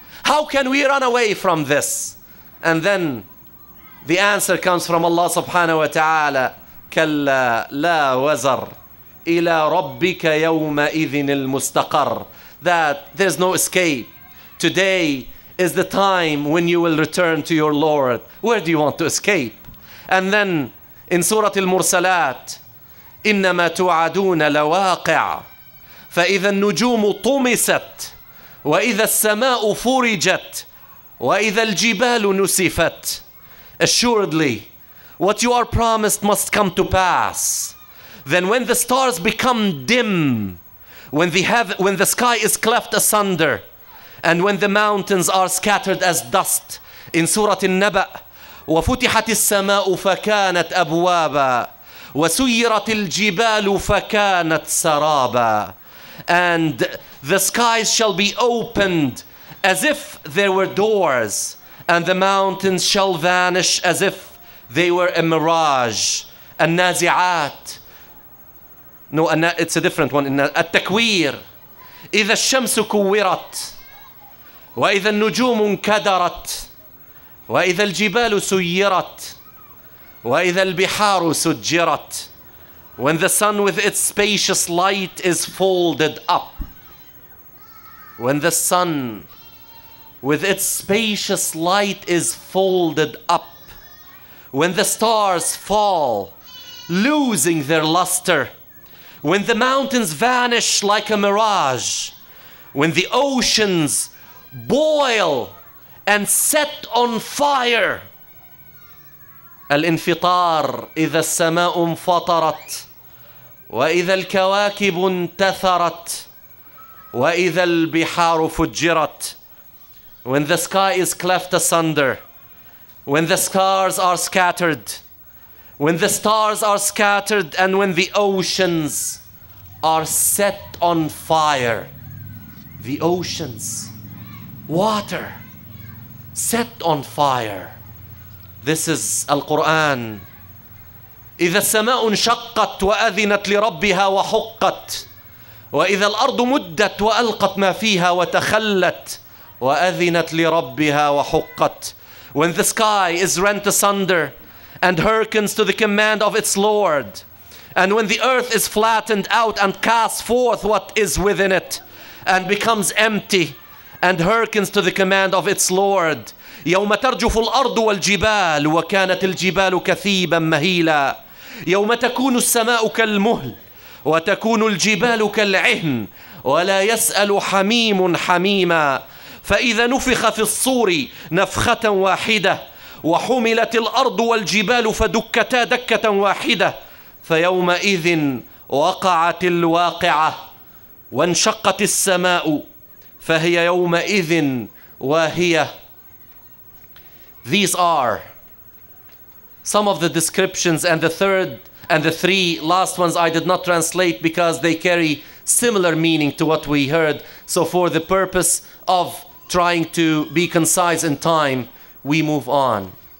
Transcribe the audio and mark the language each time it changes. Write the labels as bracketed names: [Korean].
[English] How can we run away from this? And then the answer comes from Allah subhanahu wa ta'ala, [Arabic] كَلَّا لَا وَزَرْ إِلَى رَبِّكَ يَوْمَئِذٍ الْمُسْتَقَرِّ. [English] That there's no escape. Today is the time when you will return to your Lord. Where do you want to escape? And then in [Arabic] Surah Al-Mursalat, إنما توعدون لواقع فإذا النجوم طمست وإذا السماء فرجت وإذا الجبال نسفت. [English] Assuredly, what you are promised must come to pass. Then when the stars become dim, when the sky is cleft asunder, and when the mountains are scattered as dust, in Surah An-Naba, [Arabic] وفتحت السماء فكانت أبوابا وسيرت الجبال فكانت سرابا. [English] And the skies shall be opened as if there were doors, and the mountains shall vanish as if they were a mirage. النازعات. No, it's a different one. [Arabic] التكوير. إذا الشمس كورت وإذا النجوم انكدرت وإذا الجبال سيرت وإذا البحار سجرت. [English] When the sun with its spacious light is folded up. When the sun with its spacious light is folded up. When the stars fall, losing their luster. When the mountains vanish like a mirage. When the oceans boil and set on fire. [Arabic] الانفطار إذا السماء انفطرت وإذا الكواكب انتثرت وإذا البحار فجرت. [English] When the sky is cleft asunder, when the stars are scattered, when the stars are scattered, and when the oceans are set on fire. The oceans, water, set on fire. This is Al-Quran. [Arabic] إذا السماء انشقت وأذنت لربها وحقت وإذا الأرض مدت وألقت ما فيها وتخلت وأذنت لربها وحقت. [English] When the sky is rent asunder and hearkens to the command of its Lord, and when the earth is flattened out and casts forth what is within it and becomes empty and hearkens to the command of its Lord. [Arabic] يوم ترجف الأرض والجبال وكانت الجبال كثيبا مهيلا يوم تكون السماء كالمهل وتكون الجبال كالعهن ولا يسأل حميم حميما فإذا نفخ في الصور نفخة واحدة وحملت الأرض والجبال فدكتا دكة واحدة فيومئذ وقعت الواقعة وانشقت السماء فهي يومئذ واهية. [English] These are some of the descriptions, and the three last ones I did not translate because they carry similar meaning to what we heard. So for the purpose of trying to be concise in time, we move on.